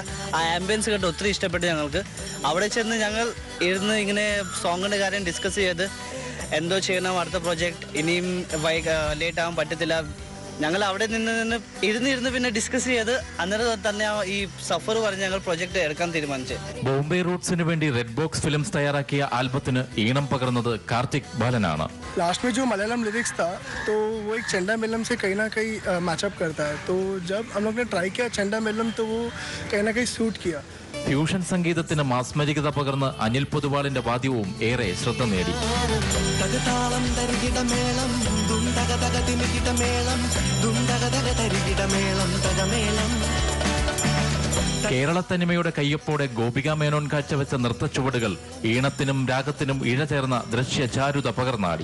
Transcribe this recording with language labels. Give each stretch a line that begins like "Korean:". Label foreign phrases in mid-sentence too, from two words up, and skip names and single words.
Malayalam: ആ ആംബിയൻസ് കണ്ട് ഒത്തിരി ഇഷ്ടപ്പെട്ടു ഞങ്ങൾക്ക്. അവിടെ ചെന്ന് ഞങ്ങൾ ഇരുന്ന് ഇങ്ങനെ സോങ്ങിൻ്റെ കാര്യം ഡിസ്കസ് ചെയ്ത് എന്തോ ചെയ്യണം, അടുത്ത പ്രോജക്റ്റ് ഇനിയും ലേറ്റ് ആകാൻ പറ്റത്തില്ല. ഞങ്ങൾ അവിടെ നിന്ന് ഇരുന്ന് പിന്നെ ഡിസ്കസ് ചെയ്ത് അന്നേരം തന്നെ ഈ സഫർ പറഞ്ഞ് ഞങ്ങൾ പ്രോജക്റ്റ് എടുക്കാൻ തീരുമാനിച്ചു. ബോംബെ റൂട്ട്സിന് വേണ്ടി റെഡ് ബോക്സ് ഫിലിംസ് തയ്യാറാക്കിയ ആൽബത്തിന് ഈണം പകർന്നത് കാർത്തിക് ബാലനാണ്.
Hindi: लास्ट में जो मलयालम लिरिक्स था तो वो एक चंडा मेलम से कहीं ना कहीं मैचअप करता है. तो जब हम लोग ने ट्राई किया चंडा मेलम तो वो कहीं ना कहीं सूट किया.
Malayalam: ഫ്യൂഷൻ സംഗീതത്തിന് മാസ്മരികത പകർന്ന് അനിൽ പൊതുവാളിന്റെ വാദ്യവും ഏറെ ശ്രദ്ധ നേടി. കേരളത്തനിമയുടെ കയ്യൊപ്പോടെ ഗോപിക മേനോൻ കാഴ്ചവെച്ച നൃത്തച്ചുവടുകൾ ഈണത്തിനും രാഗത്തിനും ഇഴചേർന്ന ദൃശ്യചാരുത പകർന്നാടി.